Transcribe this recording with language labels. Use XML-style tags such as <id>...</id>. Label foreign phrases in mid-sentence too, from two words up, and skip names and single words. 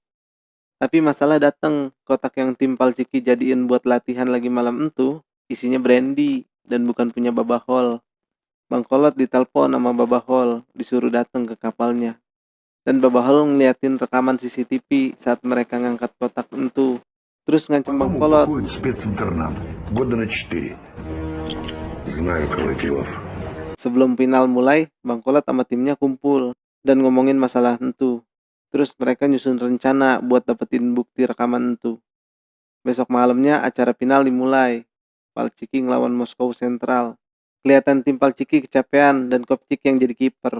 <id>Tapi masalah datang, kotak yang tim Palciki jadiin buat latihan lagi malam itu isinya brandy dan bukan punya Babahol. Bang Kolot ditelepon sama Babahol, disuruh datang ke kapalnya. Dan Babahol ngeliatin rekaman CCTV saat mereka ngangkat kotak entu. Terus ngancam Bang</id> <ru>Потом</ru> <id>Kolot.</id> <ru>уходит в специнтернат. Года на 4. Знаю Колотилов.</ru> <id>Sebelum final mulai, Bang Kolot sama timnya kumpul dan ngomongin masalah entu. Terus mereka nyusun rencana buat dapetin bukti rekaman entu. Besok malamnya acara final dimulai. Palchiki ngelawan Moskow Central. Kelihatan tim Palchiki kecapean dan Kopchik yang jadi kiper.</id>